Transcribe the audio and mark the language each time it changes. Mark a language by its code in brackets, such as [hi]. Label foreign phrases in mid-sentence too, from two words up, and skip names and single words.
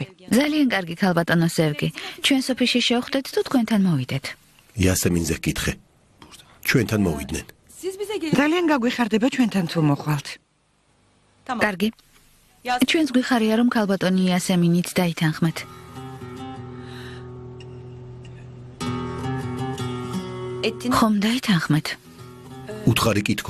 [ka] ძალიან კარგი ქალბატონო სევგი. ჩვენ სოფიში შევხვდეთ თუ თქვენთან მოვიდეთ. იასემინზე გკითხე. ჩვენთან მოვიდნენ. [tr] Siz bize gelin. [ka] ძალიან გაგვიხარდება ჩვენთან თუ მოხვალთ. [tr] Tamam. [ka] Კარგი. ჩვენს გვიხარია რომ ქალბატონი იასემინიც დაითანხმეთ. [tr] Ettin. [ka] ხომ დაითანხმეთ? უთხარი კითხო.